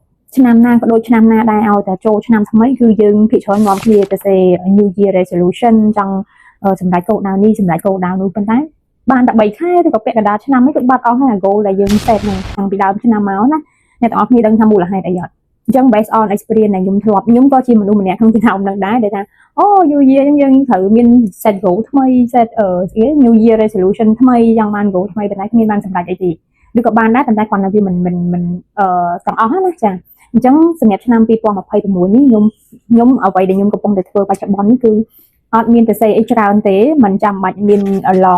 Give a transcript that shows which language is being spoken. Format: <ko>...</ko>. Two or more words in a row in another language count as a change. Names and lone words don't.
<km>ឆ្នាំណាក៏ដូចឆ្នាំណាដែរឲ្យតែចូលឆ្នាំថ្មីគឺយើងភាគច្រើននាំគ្នាទៅសេ</km> <en>New Year Resolution</en> <km>ចង់សម្រាប់គោលដៅនេះសម្រាប់គោលដៅនោះប៉ុន្តែបានតែ3ខែឬក៏ពាក់កណ្ដាលឆ្នាំនេះគឺបាត់អស់ហើយ goal ដែលយើង set ហ្នឹងតាំងពីដើមឆ្នាំមកណាអ្នកទាំងអស់គ្នាដឹងថាមូលហេតុ អីអត់អញ្ចឹង</km> <en>based on experience</en> <km>ដែលខ្ញុំក៏ជាមនុស្សម្នាក់ក្នុងចំណោមហ្នឹងដែរដែលថាអូ</km> <en>New Year</en> <km>យើងត្រូវមាន</km> <en>set goal</en> <km>ថ្មី</km> <en>set New Year Resolution</en> <km>ថ្មីចង់បាន goal ថ្មីប៉ុន្តែគ្មានបានសម្រេចអីទេឬក៏ បានដែរប៉ុន្តែគាត់នៅវាមិនទាំងអស់ណាចាអញ្ចឹងសម្រាប់ឆ្នាំ2026នេះខ្ញុំអ្វីដែលខ្ញុំកំពុងតែធ្វើបច្ចុប្បន្ននេះគឺអត់មានទៅសេអីច្រើនទេមិនចាំបាច់មាន long</km>